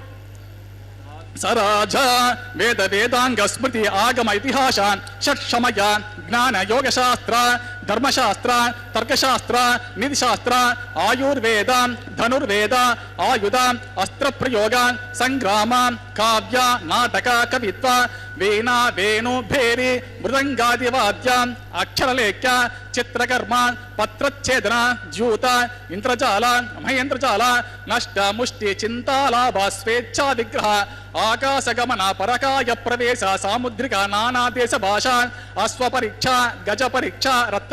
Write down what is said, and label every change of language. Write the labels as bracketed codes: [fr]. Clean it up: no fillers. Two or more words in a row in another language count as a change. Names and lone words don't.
[sa] स राजा वेद वेदांग स्मृति आगम इतिहास षट्समय ज्ञान योग शास्त्र धर्मशास्त्र तर्कशास्त्र नीतिशास्त्र आयुर्वेद धनुर्वेद आयुध अस्त्र प्रयोग संग्राम काव्य नाटक कवित्व వీణా వేణు భేరి మృదంగాదివాద్యం అక్షరలేఖ్య చిత్రకర్మ పత్రచ్ఛేదన జ్యూత ఇంద్రజాల మహేంద్రజాల నష్ట ముష్టి చింతాలాభ స్వేచ్ఛా విగ్రహ ఆకాశగమన పరకాయ ప్రవేశ సాముద్రిక నానాదేశ భాష అశ్వ పరీక్ష గజ పరీక్ష రత్న